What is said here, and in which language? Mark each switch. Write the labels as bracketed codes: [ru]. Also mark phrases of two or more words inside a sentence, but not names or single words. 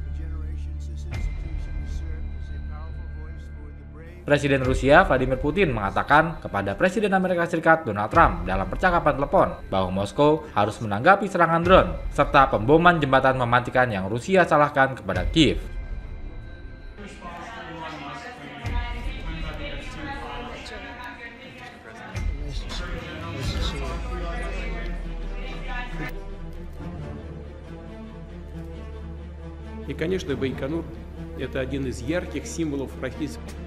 [id] Presiden Rusia Vladimir Putin mengatakan kepada Presiden Amerika Serikat Donald Trump dalam percakapan telepon bahwa Moskow harus menanggapi serangan drone serta pemboman jembatan mematikan yang Rusia salahkan kepada Kiev. [ru] И, конечно, Байконур – это один из ярких символов российской.